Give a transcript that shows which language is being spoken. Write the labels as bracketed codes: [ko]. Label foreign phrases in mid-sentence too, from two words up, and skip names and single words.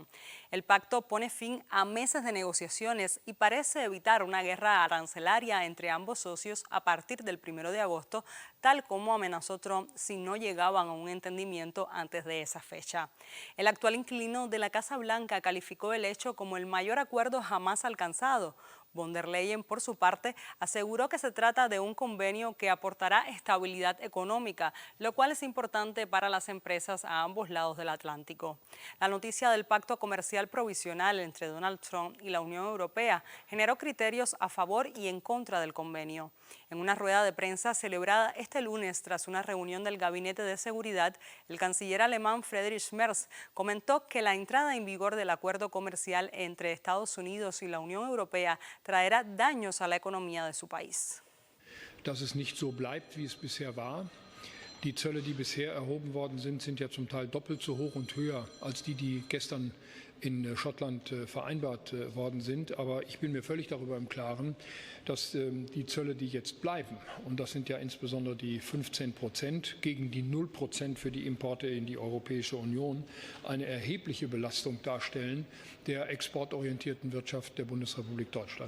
[es] El pacto pone fin a meses de negociaciones y parece evitar una guerra arancelaria entre ambos socios a partir del 1 de agosto, tal como amenazó Trump si no llegaban a un entendimiento antes de esa fecha. El actual inquilino de la Casa Blanca calificó el hecho como el mayor acuerdo jamás alcanzado. Von der Leyen, por su parte, aseguró que se trata de un convenio que aportará estabilidad económica, lo cual es importante para las empresas a ambos lados del Atlántico. La noticia del pacto comercial provisional entre Donald Trump y la Unión Europea generó criterios a favor y en contra del convenio. En una rueda de prensa celebrada este lunes tras una reunión del Gabinete de Seguridad, el canciller alemán Friedrich Merz comentó que la entrada en vigor del acuerdo comercial entre Estados Unidos y la Unión Europea traerá daños a la economía de su país. [de] Dass es nicht so bleibt, wie es bisher war. Die Zölle, die bisher erhoben worden sind, sind ja zum Teil doppelt so hoch und höher als die gestern in Schottland vereinbart worden sind. Aber ich bin mir völlig darüber im Klaren, dass die Zölle, die jetzt bleiben, und das sind ja insbesondere die 15% gegen die 0% für die Importe in die Europäische Union, eine erhebliche Belastung darstellen der exportorientierten Wirtschaft der Bundesrepublik Deutschland.